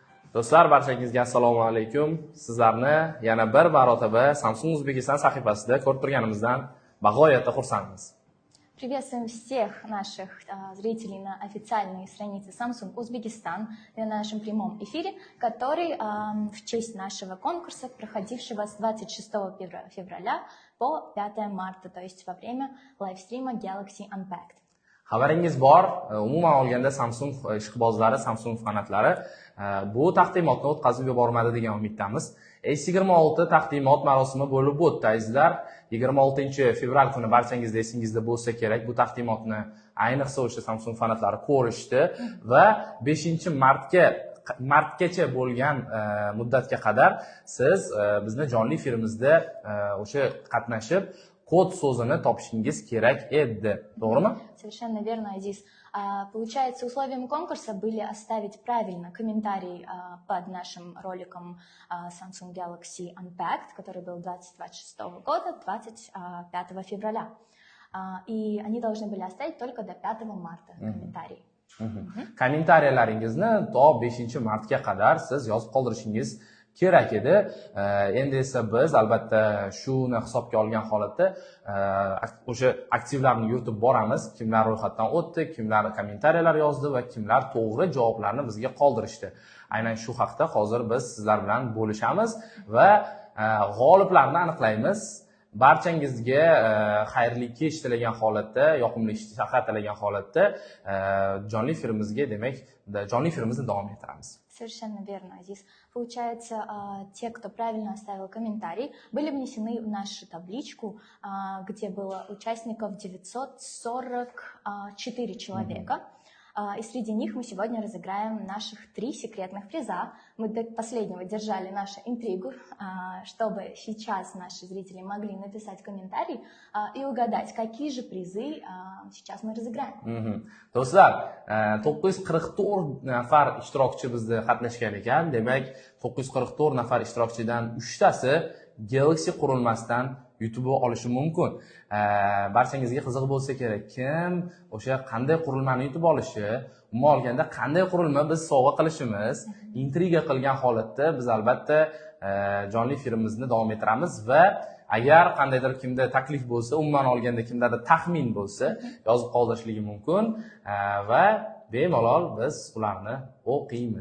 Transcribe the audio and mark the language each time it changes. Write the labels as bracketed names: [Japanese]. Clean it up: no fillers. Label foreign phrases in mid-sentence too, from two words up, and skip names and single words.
[Uzbek] Do'stlar, barchangizga assalomu alaykum. Sizlarni yana bir marotaba Samsung Uzbekistan sahifasida ko'rib turganimizdan bag'oyatda xursandmiz. [Russian] Приветствуем всех наших зрителей на официальной странице Samsung Узбекистан на нашем прямом эфире, который в честь нашего конкурса, проходившего с 26 февраля по 5 марта, то есть во время лайвстрима Galaxy Unpacked. [Uzbek] Xabaringiz bor, umuman olganda Samsung ishqibozlari, Samsung fanatlari bu taqdimotni o'tkazib yubormadi degan umiddamiz. S26 taqdimot marosimi bo'lib o'tdi, azizlar. 26-fevral kuni barchangizda esingizda bo'lsa kerak, bu taqdimotni ayniqsa o'sha Samsung fanatlari ko'rishdi va 5-martgacha bo'lgan muddatga qadar siz bizni jonli efirimizda o'sha qatnashib kod so'zini topishingiz kerak edi. To'g'rimi? [Russian] Совершенно верно, Азиз. Получается, условием конкурса были оставить правильно комментарий под нашим роликом Samsung Galaxy Unpacked, который был 2026 года, 25 февраля. И они должны были оставить только до 5 марта комментарий. [Uzbek] Kommentariyallaringizni to 5-martga qadar siz yozib qoldirishingiz kerak edi. Endi esa biz albatta shuni hisobga olgan holatda o'sha aktivlarni yuritib boramiz. Kimlar ro'yxatdan o'tdi, kimlar kommentariyalar yozdi va kimlar to'g'ri javoblarni bizga qoldirishdi. Aynan shu haqda hozir biz sizlar bilan bo'lishamiz va g'oliblarni aniqlaymiz. Barchangizga xayrli kech tilagan holatda, yoqimli ishtaha tilagan holatda jonli efirimizga, demak, jonli efirimizni davom ettiramiz. [Russian] Совершенно верно, Азиз. Получается, те, кто правильно оставил комментарий, были внесены в нашу табличку, где было участников 944 человека. И среди них мы сегодня разыграем наших 3 секретных приза. Мы до последнего держали нашу интригу, чтобы сейчас наши зрители могли написать комментарий и угадать, какие же призы сейчас мы разыграем. [Uzbek] Do'stlar, 944 nafar ishtirokchi bizda qatnashgan ekan. Demak, 944 nafar ishtirokchidan 3 tasi Galaxy qurilmasidan yutib olishi mumkin. Barchangizga qiziq bo'lsa kerak, kim o'sha qanday qurilmani yutib olishi, umuman olganda qanday qurilma biz sovg'a qilishimiz, intriga qilgan holatda biz albatta jonli efirimizni davom ettiramiz va agar qandaydir kimda taklif bo'lsa, umuman olganda kimdadir taxmin bo'lsa, yozib qoldirishligi mumkin va bemalol biz ularni o'qiymiz.